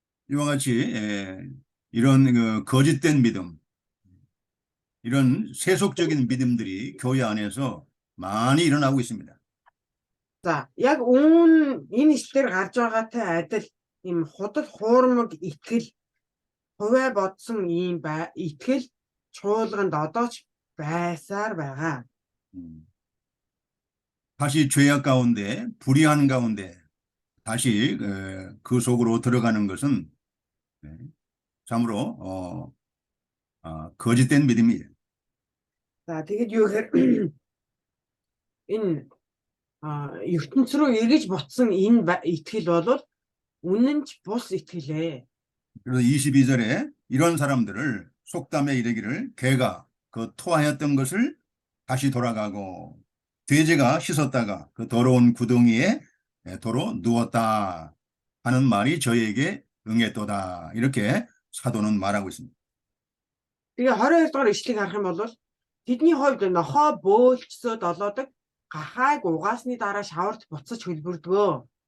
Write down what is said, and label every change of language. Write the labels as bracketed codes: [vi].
[ko] 이와 같이 이런 거짓된 믿음, 이런 세속적인 믿음들이 교회 안에서 많이 일어나고 있습니다. [mn] За яг энэ ишлэлээр гарч байгаатай адил ийм худал хуурмаг итгэл хувиа бодсон ийм итгэл чуулганд одоо ч байсаар байгаа. [ko] 다시 죄악 가운데 불의한 가운데 다시 그 속으로 들어가는 것은 참으로 거짓된 믿음이에요. [mn] За тэгэд юу гэхээр энэ ертөнц рүү эргэж ботсон энэ итгэл бол үнэн ч бус итгэлээ. [ko] 그래서 22절에 이런 사람들을 속담에 이르기를 개가 그 토하였던 것을 다시 돌아가고 돼지가 씻었다가 그 더러운 구덩이에 도로 누웠다 하는 말이 저에게 응했도다. 이렇게 사도는 말하고 있습니다. [mn] Тэгээ 22 дугаар ишлэгийг харах юм бол Тэдний хувьд нохоо бөөлчсөд олоодаг гахайг угаасны дараа шаварт буцаж хөлбөрдгөө.